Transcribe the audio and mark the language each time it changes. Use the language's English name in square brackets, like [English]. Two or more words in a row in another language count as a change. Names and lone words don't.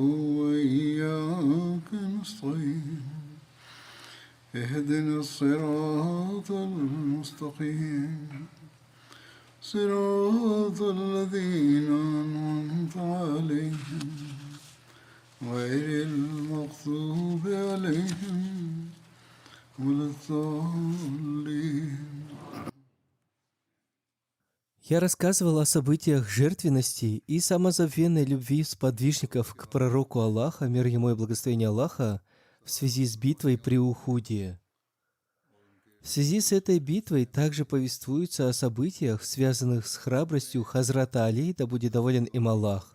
[Arabic] وإياك نستعين اهدنا الصراط المستقيم صراط الذين أنعمت عليهم غير المغضوب عليهم ولا الضالين. [Russian] Я рассказывал о событиях жертвенности и самозабвенной любви сподвижников к пророку Аллаха, мир ему и благословение Аллаха, в связи с битвой при Ухуде. В связи с этой битвой также повествуется о событиях, связанных с храбростью Хазрата Али, да будет доволен им Аллах.